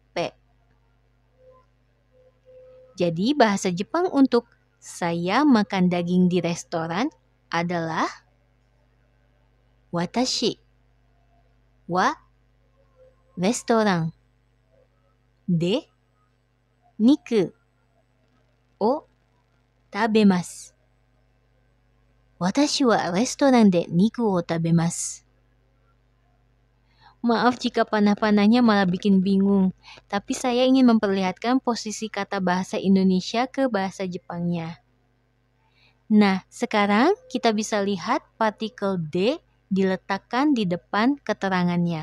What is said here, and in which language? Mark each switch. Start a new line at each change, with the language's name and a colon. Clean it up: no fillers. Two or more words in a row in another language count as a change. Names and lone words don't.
Indonesian: Jadi bahasa Jepang untuk saya makan daging di restoran adalah
Japanese: 私はレストランで肉を食べます。私はレストランで肉を食べます。
Indonesian: Maaf jika panah-panahnya malah bikin bingung, tapi saya ingin memperlihatkan posisi kata bahasa Indonesia ke bahasa Jepangnya. Nah, sekarang kita bisa lihat partikel de diletakkan di depan keterangannya.